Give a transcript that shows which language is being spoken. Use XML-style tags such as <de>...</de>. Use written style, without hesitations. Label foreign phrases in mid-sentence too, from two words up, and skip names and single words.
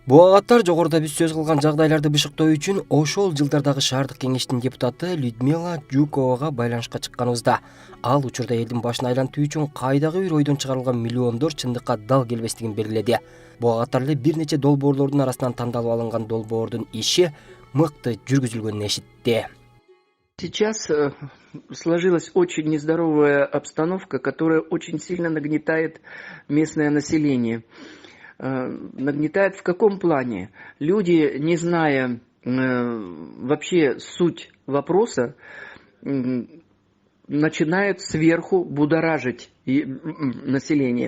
<ky>Буагаттар жогоруда биз сөз кылган жагдайларды бышыктоо үчүн ошол жылдардагы шаардык кеңештин депутаты Людмила Жуковага байланышка чыкканыбызда ал учурда элдин башын айлантуу үчүн кайдагы бир ойдон чыгарылган миллиондор чындыкка дал келбестигин белгиледи. Буагаттар эле бир нече долбоорлордун арасынан тандалып алынган долбоордун иши мыкты жүргүзүлгөнүн эшитти.</ky> <ru>Сейчас сложилась очень нездоровая обстановка, которая очень сильно нагнетает местное население. Нагнетает в каком плане? Люди, не зная вообще суть вопроса, начинают сверху будоражить население.</ru>